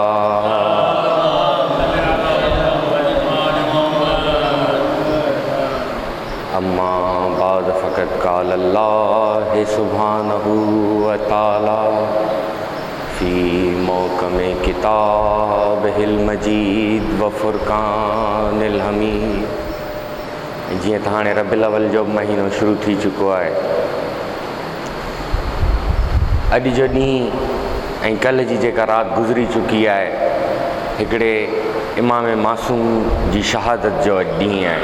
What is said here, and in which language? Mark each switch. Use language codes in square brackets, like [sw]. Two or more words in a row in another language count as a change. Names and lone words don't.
[ar] أما بعد فقد قال الله سبحانه وتعالى في محكم كتابه المجيد وفرقانه الحميد. [sd] जीअं त हाणे रबीउल अव्वल जो महीनो शुरू थी चुको आहे। अॼु जो ॾींहुं ऐं कल्ह जी जेका राति गुज़री चुकी आहे, हिकिड़े इमाम मासूम जी शहादत जो अॼु ॾींहुं आहे।